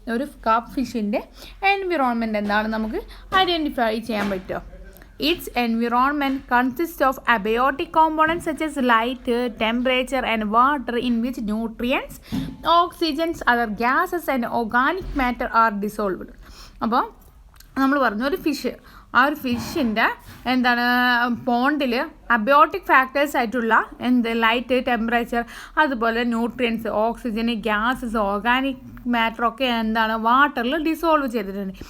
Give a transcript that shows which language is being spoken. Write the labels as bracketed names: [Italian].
[Malayalam] ഒരു കാർപ്പ് ഫിഷിൻ്റെ എൻവിറോൺമെൻറ്റ് എന്താണ് നമുക്ക് ഐഡൻറ്റിഫൈ ചെയ്യാൻ പറ്റുമോ? [English] Its environment consists of abiotic components such as light, temperature and water in which nutrients, oxygens, other gases and organic matter are dissolved. [Malayalam] അപ്പോൾ നമ്മൾ പറഞ്ഞു ഒരു ഫിഷ്, ആ ഒരു ഫിഷിൻ്റെ എന്താണ് പോണ്ടിൽ അബയോട്ടിക് ഫാക്ടേഴ്സ് ആയിട്ടുള്ള ലൈറ്റ്, ടെമ്പറേച്ചർ, അതുപോലെ ന്യൂട്രിയൻസ്, ഓക്സിജൻ, ഗ്യാസസ്, ഓർഗാനിക് മാറ്ററൊക്കെ എന്താണ് വാട്ടറിൽ ഡിസോൾവ് ചെയ്തിട്ടുണ്ട്.